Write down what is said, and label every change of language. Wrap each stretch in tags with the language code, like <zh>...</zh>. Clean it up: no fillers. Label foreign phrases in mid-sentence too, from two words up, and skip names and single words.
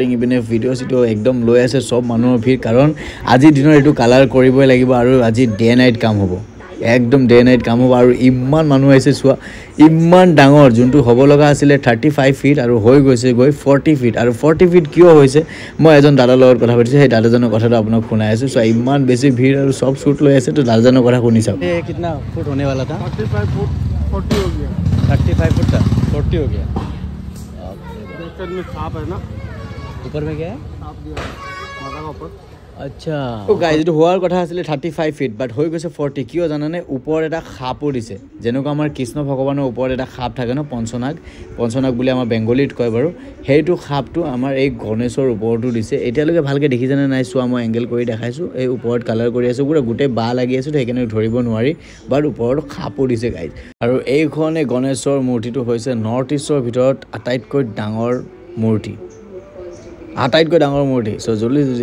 <as>ইপিনে ভিডিঅ' চিডিঅ' একদম লৈ আছে চব মানুহৰ ভিৰ কাৰণ আজিৰ দিনত এইটো কালাৰ কৰিবই লাগিব আৰু আজি</as> <en>day night</en> <as>কাম হ'ব একদম</as> <en>day night</en> <as>কাম হ'ব আৰু ইমান মানুহ আহিছে চোৱা ইমান ডাঙৰ যোনটো হ'ব লগা আছিলে 35 ফিট আৰু হৈ গৈছে গৈ 40 ফিট আৰু 40 ফিট কিয় হৈছে মই এজন দাদাৰ লগত কথা পাতিছোঁ সেই দাদাজনৰ কথাটো আপোনাক শুনাই আছোঁ চোৱা ইমান বেছি ভিৰ আৰু চব শ্বুট লৈ আছে তো দাদাজনৰ কথা শুনি চাওক</as> <hi>ये कितना फुट होने वाला था 35 फुट 40 हो गया 35 फुट था 40 हो गया बैक में सांप है ना ऊपर में क्या है सांप दिया माथा का ऊपर</hi> <as>আচ্ছা তো গাইজ এইটো হোৱাৰ কথা আছিলে 35 ফিট বাট হৈ গৈছে 40 কিয় জানানে ওপৰত এটা সাপো দিছে যেনেকুৱা আমাৰ কৃষ্ণ ভগৱানৰ ওপৰত এটা সাপ থাকে ন পঞ্চনাগ বুলি আমাৰ বেংগলীত কয় বাৰু সেইটো সাপটো আমাৰ এই গণেশৰ ওপৰতো দিছে এতিয়ালৈকে ভালকৈ দেখিছেনে নাই চোৱা মই এংগেল কৰি দেখাইছোঁ এই ওপৰত কালাৰ কৰি আছোঁ পুৰা গোটেই বাঁহ লাগি আছোঁ সেইকাৰণে ধৰিব নোৱাৰি বাট ওপৰত সাপো দিছে গাইজ আৰু এইখনে গণেশৰ মূৰ্তিটো হৈছে নৰ্থ ইষ্টৰ ভিতৰত আটাইতকৈ ডাঙৰ মূৰ্তি আটাইতকৈ ডাঙৰ মূৰ্তি চ' জল্দি যদি</as>